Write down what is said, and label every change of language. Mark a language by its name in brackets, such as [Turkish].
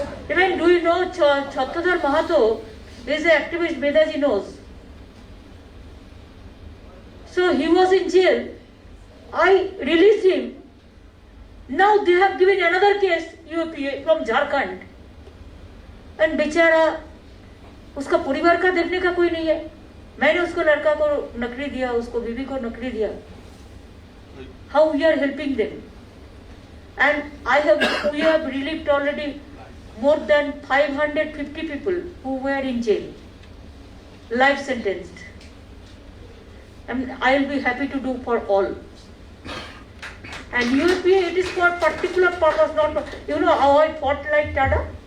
[English] Even do you know Chhattadhar Mahato is an activist, Bedaji knows. So he was in jail. I released him. Now they have given another case, UAPA from Jharkhand. [Hindi] And बेचारा उसका परिवार का देखने का कोई नहीं है. मैंने उसको लड़का को नौकरी दिया, उसको बीवी को नौकरी दिया. [English] How we are helping them? And we have relieved already more than 550 people who were in jail, life sentenced. And I will be happy to do for all. And UAPA, it is for particular purpose, not, you know how I fought like Tada?